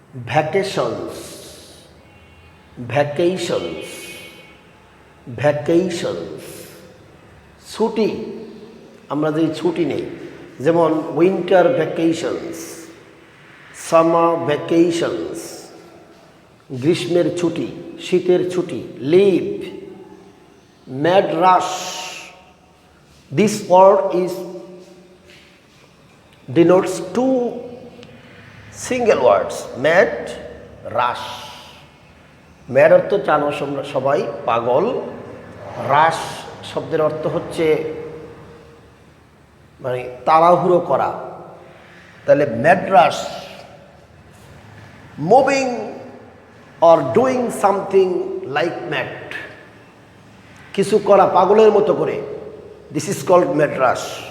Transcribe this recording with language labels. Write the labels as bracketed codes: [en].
[bn] Vacations, vacations, vacations, ছুটি, আমরা যে ছুটি নেই, যেমন উইন্টার ভ্যাকেশনস, সামার ভ্যাকেশনস, গ্রীষ্মের ছুটি, শীতের ছুটি, leave, mad rush. [en] This word is denotes two single words, mad, rush. [bn] Mad অর্থ জানো সবাই পাগল, রাশ শব্দের অর্থ হচ্ছে মানে তাড়াহুড়ো করা। [en] তাহলে mad rush, moving or doing something like mad, [bn] কিছু করা পাগলের মতো করে, [en] This is called mad rush.